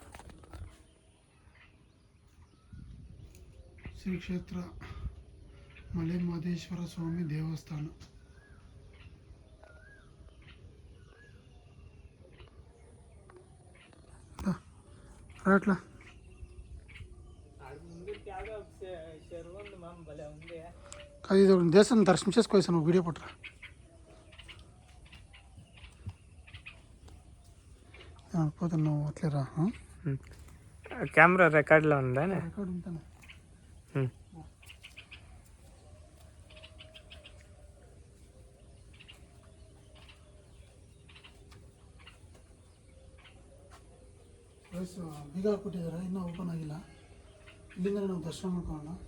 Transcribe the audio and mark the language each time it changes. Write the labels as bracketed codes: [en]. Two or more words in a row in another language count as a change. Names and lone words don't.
[kn] ಶ್ರೀ ಕ್ಷೇತ್ರ ಮಲೆ ಮಹದೇಶ್ವರ ಸ್ವಾಮಿ ದೇವಸ್ಥಾನ. ರಾಟ್ಲ ಇದು ದೇವಸ್ಥಾನ [te] దర్శనం చేసుకోసాను వీడియో పట్టరా. పోతున్నావు అట్లేరా. కెమెరా రికార్డులో ఉందా? రికార్డు ఉంటాను. [kn] ಬೀಗ ಹಾಕ್ಬಿಟ್ಟಿದ್ದಾರೆ, ಇನ್ನೂ ಓಪನ್ ಆಗಿಲ್ಲ. ಇಲ್ಲಿಂದ ನಾವು ದರ್ಶನ ಮಾಡ್ಕೊಳ್ಳೋಣ.